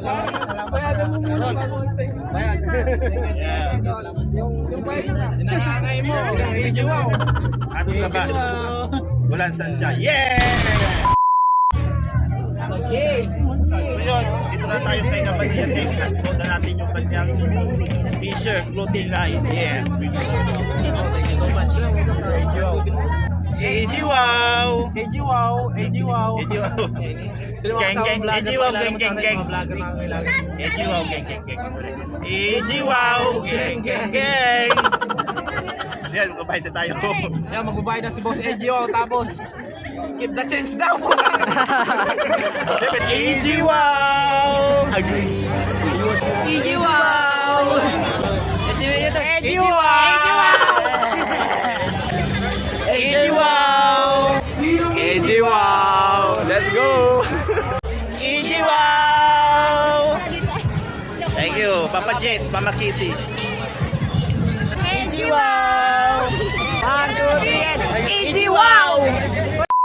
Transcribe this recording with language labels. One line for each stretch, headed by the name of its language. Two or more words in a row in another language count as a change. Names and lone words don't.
Filipino: Nanangay mo. Video wow. Ano na ba? Bulan Sancha. Yeah!
English: Yes.
Filipino: So yun, dito na tayo kay Kapaluyan X. Punta natin yung kanyang t-shirt,
English: clothing line.
Filipino: Yeah.
English: Thank you so much. AG Wow! AG Wow. AG Wow, gang. AG Wow, gang. AG Wow, gang. AG Wow, gang.
Filipino: Yan, magbabayad na tayo. Yan, magbabayad na si Boss AG Wow tapos
English: keep the change
Filipino: daw. AG Wow!
English: Agree. AG Wow. AG Wow. AG Wow. EG Wow! Let's go! EG Wow! Thank you, Papa Jess, Mama Kissy. EG Wow! EG Wow!